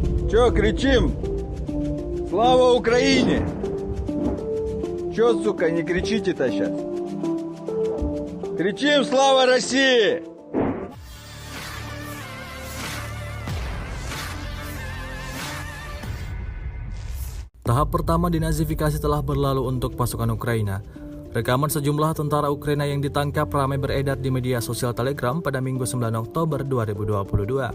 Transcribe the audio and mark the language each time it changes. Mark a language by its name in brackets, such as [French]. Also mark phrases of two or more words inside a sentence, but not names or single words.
[Russian] Чё кричим? Слава Украине! Чё, сука, не кричите-то сейчас? Кричим «Слава России!» [Indonesian] Tahap pertama denazifikasi telah berlalu untuk pasukan Ukraina. Rekaman sejumlah tentara Ukraina yang ditangkap ramai beredar di media sosial Telegram pada Minggu 9 Oktober 2022.